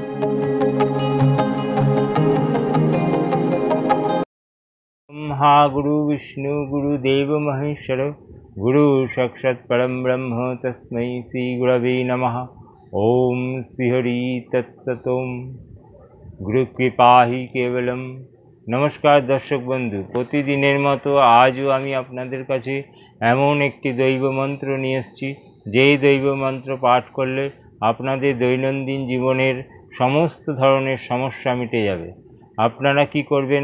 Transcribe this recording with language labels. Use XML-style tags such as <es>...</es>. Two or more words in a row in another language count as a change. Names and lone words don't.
<sa>ब्रह्मा गुरु विष्णु गुरुदेव महेश्वर गुरु साक्षात् परम ब्रह्म तस्मै श्री गुरवे नमः। ओम श्रीहरि तत्सत्। गुरु कृपा ही केवलम।</sa> <bn>নমস্কার দর্শক বন্ধু, प्रतिदिনের মতো আজও আমি আপনাদের কাছে এমন একটি দৈব মন্ত্র নিয়ে এসেছি, যেই দৈব মন্ত্র পাঠ করলে আপনাদের দৈনন্দিন জীবনের সমস্ত ধরনের সমস্যা মিটে যাবে। আপনারা কি করবেন?</bn>